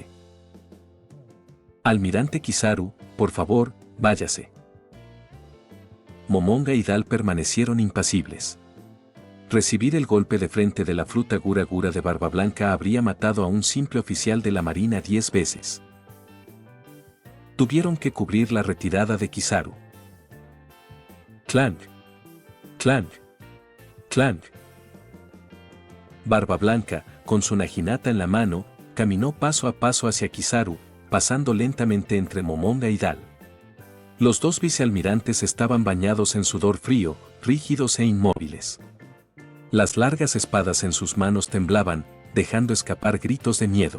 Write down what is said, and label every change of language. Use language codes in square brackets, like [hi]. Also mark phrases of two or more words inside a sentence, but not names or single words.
[es] Almirante Kizaru, por favor, váyase. Momonga y Dal permanecieron impasibles. Recibir el golpe de frente de la fruta Gura Gura de Barba Blanca habría matado a un simple oficial de la marina 10 veces. Tuvieron que cubrir la retirada de Kizaru. Clank. Clank. Clank. Barba Blanca, con su naginata en la mano, caminó paso a paso hacia Kizaru, pasando lentamente entre Momonga y Dal. Los 2 vicealmirantes estaban bañados en sudor frío, rígidos e inmóviles. Las largas espadas en sus manos temblaban, dejando escapar gritos de miedo.